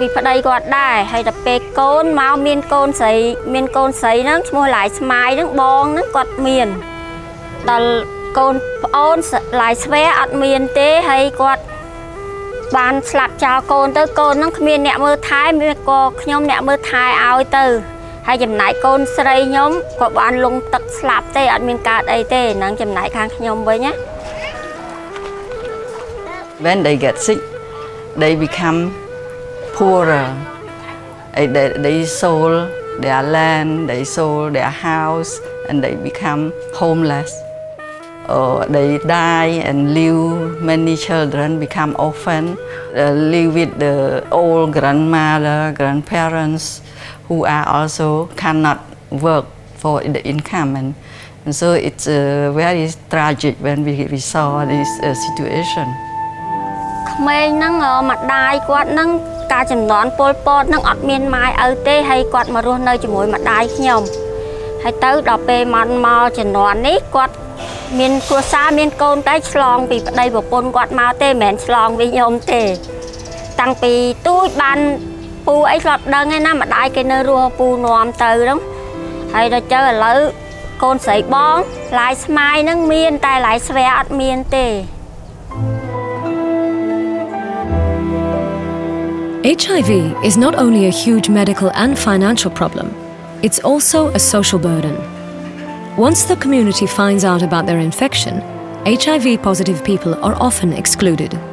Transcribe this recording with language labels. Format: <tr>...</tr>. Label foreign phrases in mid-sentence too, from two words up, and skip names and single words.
<km>ប្តីគាត់ដែរហើយតែពេលកូនមកមានកូនស្រីហ្នឹងឈ្មោះឡាយស្មាយហ្នឹងបងហ្នឹងគាត់មានដល់កូនប្អូនឡាយស្វែអត់មានទេហើយគាត់បានស្លាប់ចោលកូនទៅកូនហ្នឹងគ្មានអ្នកមើលថែមានក៏ខ្ញុំអ្នកមើលថែឲ្យទៅហើយចំណែកកូនស្រីខ្ញុំក៏បានលងទឹកស្លាប់ទេអត់មានកើតអីទេហ្នឹងចំណែកខាងខ្ញុំវិញណា</km> <en>When they get sick, they become poorer. They sold their land, they sold their house, and they become homeless. They die and leave many children become orphan, live with the old grandmother, grandparents who are also cannot work for the income, and so it's very tragic when we saw this situation.</en> <km>ក្មេងហ្នឹងម្ដាយគាត់ហ្នឹងការចំនួនពលពតហ្នឹងអត់មានម៉ែឪទេហើយគាត់មករស់នៅជាមួយម្ដាយខ្ញុំហើយទៅដល់ពេលមកចំនួននេះគាត់មានគ្រួសារមានកូនតែឆ្លងពីប្តីប្រពន្ធគាត់មកទេមិនមែនឆ្លងពីខ្ញុំទេតាំងពីទូចបានពូអីគាត់ដឹងឯណាម្ដាយគេនៅរស់ពូនាំទៅហ្នឹងហើយដល់ទៅឥឡូវកូនស្រីបងឡាយស្មាយហ្នឹងមានតែឡាយស្វែអត់មានទេ</km> <en>HIV is not only a huge medical and financial problem, it's also a social burden. Once the community finds out about their infection, HIV-positive people are often excluded.</en>